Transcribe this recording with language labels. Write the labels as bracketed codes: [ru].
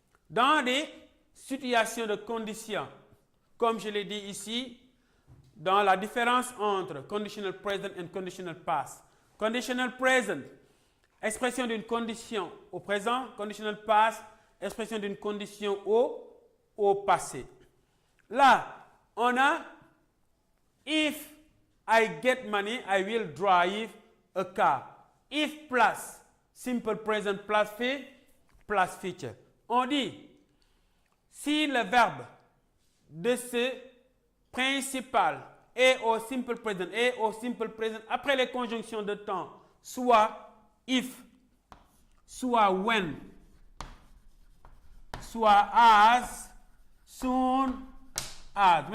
[fr] Dans des situations de conditions, comme je l'ai dit ici, dans la différence entre conditional present and conditional past. Conditional present, expression d'une condition au présent. Conditional past, expression d'une condition au passé. Là, on a [en] if I get money, I will drive a car. If plus simple present plus feature. [fr] On dit si le verbe de ce principal et au simple present après les conjonctions de temps soit if, soit when, soit as, soon as.